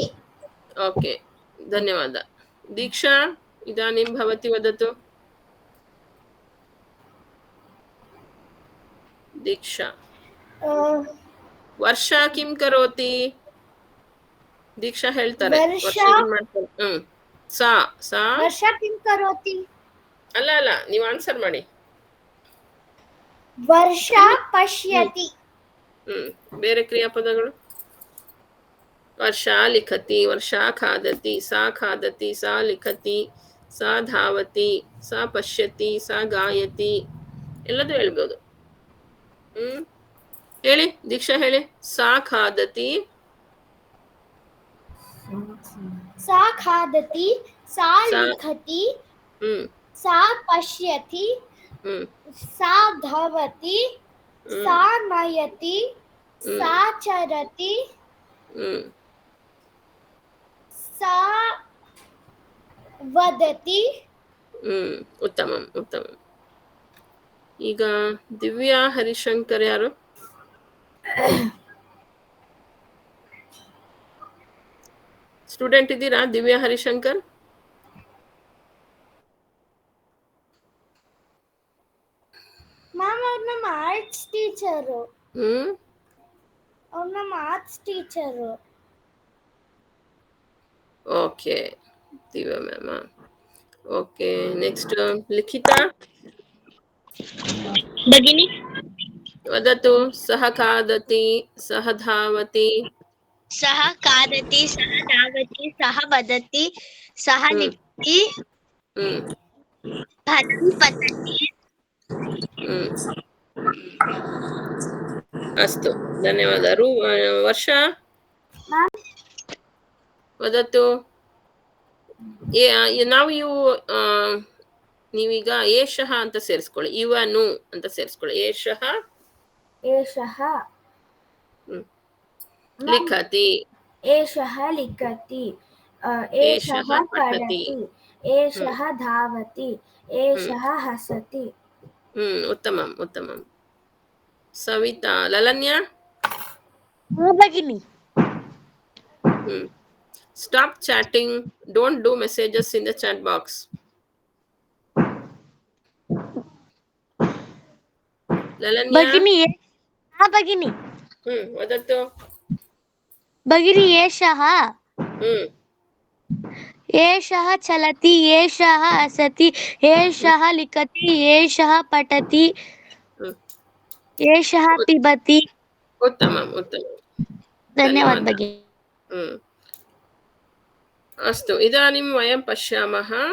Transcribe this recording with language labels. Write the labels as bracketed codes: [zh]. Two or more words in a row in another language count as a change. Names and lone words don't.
[sa] ಓಕೆ, ಧನ್ಯವಾದ. ದೀಕ್ಷಾ ಇದಾನಿಂ ಭವತಿ ವದತು. ದೀಕ್ಷಾ. ವರ್ಷಾ ಕಿಂ ಕರೋತಿ? ದೀಕ್ಷಾ ಹೇಳ್ತಾರೆ. [kn] ವರ್ಷ ಏನ್ ಮಾಡ್ತಾರೆ? [sa] ಸಾ ಸಾ ವರ್ಷ ಕಿಂ ಕರೋತಿ? [kn] ಅಲ್ಲ, ನೀವು ಆನ್ಸರ್ ಮಾಡಿ. [sa] ವರ್ಷ ಪಶ್ಯತಿ. [kn] ಬೇರೆ ಕ್ರಿಯಾಪದಗಳು? [sa] ವರ್ಷ ಲಿಖತಿ, ವರ್ಷ ಖಾದತಿ, ಸಾ ಖಾದತಿ, ಸಾ ಲಿಖತಿ, ಸಾ ಧಾವತಿ, ಸಾ ಪಶ್ಯತಿ, ಸಾ ಗಾಯತಿ, [kn] ಎಲ್ಲದೂ ಹೇಳ್ಬೋದು. ಹೇಳಿ ದೀಕ್ಷಾ, ಹೇಳಿ. [sa] ಸಾ ಖಾದತಿ. ಸಾ ಖಾದತಿ, ಸಾ ಲಿಖತಿ, ಸಾ ಪಶ್ಯತಿ, ಸಾ ಧಾವತಿ, ಸಾ ನಯತಿ, ಸಾ ಚರತಿ, ಸಾ ವದತಿ. [kn] ಉತ್ತಮ. ಈಗ ದಿವ್ಯಾ ಹರಿಶಂಕರ್ ಯಾರು? ಸ್ಟೂಡೆಂಟ್ ಇದ್ದೀರಾ? ದಿವ್ಯಾ ಹರಿಶಂಕರ್. ಮ್ಯಾಮ್, ಅವ್ರು ನಮ್ಮ [en] arts teacher. [kn] ಅವ್ರು ನಮ್ಮ [en] arts teacher. ಓಕೆ, ದಿವ್ಯಾ ಮ್ಯಾಮ್. ಓಕೆ, ನೆಕ್ಸ್ಟ್ ಲಿಖಿತಾ. [sa] ಭಗಿನಿ. ವದತು ಸಹ ಖಾದತಿ ಸಹ ಧಾವತಿ सः खादति सः धावति सः वदति सः ಹ್ಮ್ लिखति ಹ್ಮ್ फलं पतति ಹ್ಮ್ ಅಸ್ತು ಧನ್ಯವಾದ. ವರ್ಷ [kn] ಮ್ಯಾಮ್ ವದತು ನಾವು ಇವು ನೀವೀಗ ಏಷಃ ಅಂತ ಸೇರಿಸ್ಕೊಳ್ಳಿ, ಇವನು ಅಂತ ಸೇರಿಸ್ಕೊಳ್ಳಿ. [sa] ಏಷಃ ಏಷಃ ಲಿಖತಿ, ಏಷಃ ಲಿಖತಿ, ಏಷಃ ಏಷಃ ಪಠತಿ. ಪಠತಿ, ಏಷಃ ಧಾವತಿ, ಏಷಃ ಹಸತಿ. ಉತ್ತಮಂ ಉತ್ತಮಂ. ಸವಿತಾ. ಲಲನ್ಯ. भगिनी [en] Stop chatting. Don't do messages in the chat box. Lalanya. [sa] भगिनी हाँ भगिनी वदतु. भगिनी एषः एषः चलति एषः हसति एषः लिखति एषः पठति एषः पिबति. उत्तमम् उत्तमम्. धन्यवाद भगिनी. अस्तु, इदानीं वयं पश्यामः.